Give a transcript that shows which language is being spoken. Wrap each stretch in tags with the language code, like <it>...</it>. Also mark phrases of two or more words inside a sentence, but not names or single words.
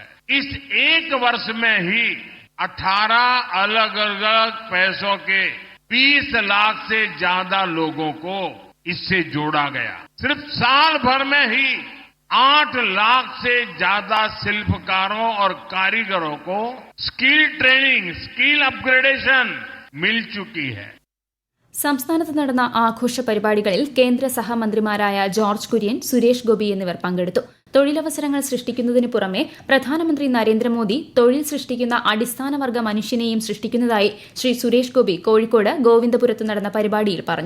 <hi>इस एक वर्ष में ही 18 अलग अलग पैसों के 20 लाख से ज्यादा लोगों को इससे जोड़ा गया. सिर्फ साल भर में ही 8 लाख से ज्यादा शिल्पकारों और कारीगरों को</hi> <en>skill training, skill upgradation</en> <hi>मिल चुकी है.</hi> <ml>സംസ്ഥാനത്ത് നടന്ന ആഘോഷ പരിപാടികളിൽ കേന്ദ്ര സഹമന്ത്രിമാരായ ജോർജ് കുര്യൻ, സുരേഷ് ഗോപി എന്നിവർ പങ്കെടുത്തു. തൊഴിലവസരങ്ങൾ സൃഷ്ടിക്കുന്നതിന് പുറമെ പ്രധാനമന്ത്രി നരേന്ദ്രമോദി തൊഴിൽ സൃഷ്ടിക്കുന്ന അടിസ്ഥാനവർഗ മനുഷ്യനെയും സൃഷ്ടിക്കുന്നതായി ശ്രീ സുരേഷ് ഗോപി കോഴിക്കോട് ഗോവിന്ദപുരത്ത് നടന്ന പരിപാടിയിൽ പറഞ്ഞു.</ml>